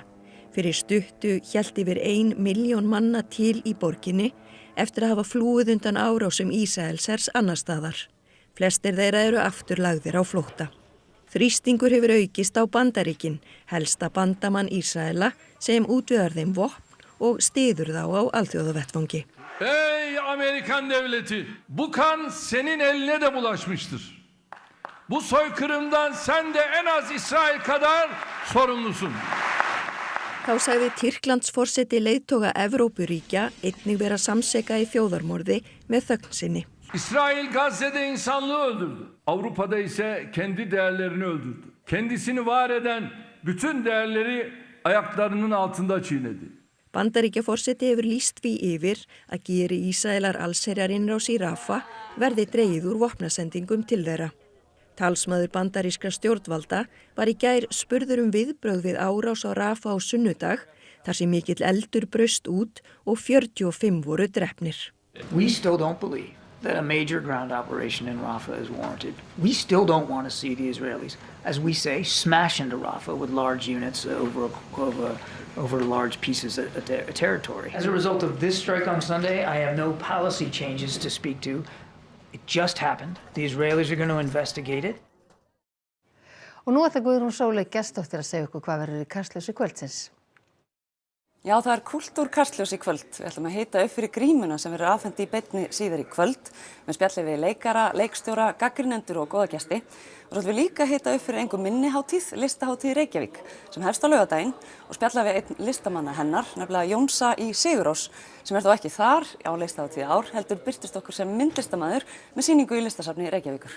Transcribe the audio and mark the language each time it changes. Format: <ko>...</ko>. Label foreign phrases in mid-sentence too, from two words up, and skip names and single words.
<is>Fyrir stuttu hélt yfir 1 milljón manna til í borginni eftir að hafa flúið undan árásum Ísraelshers annars staðar. Flestir þeirra eru afturlagðir á flótta. Þrýstingur hefur aukist á Bandaríkin, helsta bandamann Ísraela sem útvegar þeim vopn og styður þá á alþjóðavettvangi.</is> <tr>Ey Amerikan devleti, bu kan senin eline de bulaşmıştır. Bu soykırımdan sen de en az İsrail kadar sorumlusun.</tr> <is>Þá sagði Tyrklandsforseti leiðtoga Evrópuríkja einnig vera samseka í þjóðarmorði með þögn sinni.</is> <tr>İsrail Gazze'de insanlığı öldürdü. Avrupa'da ise kendi değerlerini öldürdü. Kendisini var eden bütün değerleri ayaklarının altında çiğnedi.</tr> <is>Bandaríkjaforseti hefur lýst því yfir að geri Ísraelar allsherjarinnrás í Rafah verði dregið úr vopnasendingum til þeirra. Talsmaður bandarískra stjórnvalda var í gær spurður viðbrögð við árás á Rafah á sunnudag þar sem mikill eldur braust út og 45 voru drepnir.</is> <en>We still don't believe that a major ground operation in Rafah is warranted. We still don't want to see the Israelis, as we say, smash into Rafah with large units over large pieces of territory. As a result of this strike on Sunday, I have no policy changes to speak to. It just happened. The Israelis are going to investigate it.</en> <is>Og nú ætlar Guðrún Sóley Gestsdóttir að segja ykkur hvað verður í Kastljósi kvöldsins. Já, það er Kúltúrkastljós í kvöld. Við ætlum að hita upp fyrir grímuna sem verður afhent í beinni síðar í kvöld. Við spjallum við leikara, leikstjóra, gagnrýnendur og góða gesti. Og svo ætlum við líka að hita upp fyrir einhver minnihátíð, listahátíð í Reykjavík, sem hefst á laugardaginn og spjalla við einn listamanna hennar, nefnilega Jónsa í Sigurós, sem þó ekki þar á listahátíð í ár, heldur birtist okkur sem myndlistamæður með sýningu í listasafni Reykjavíkur.</is>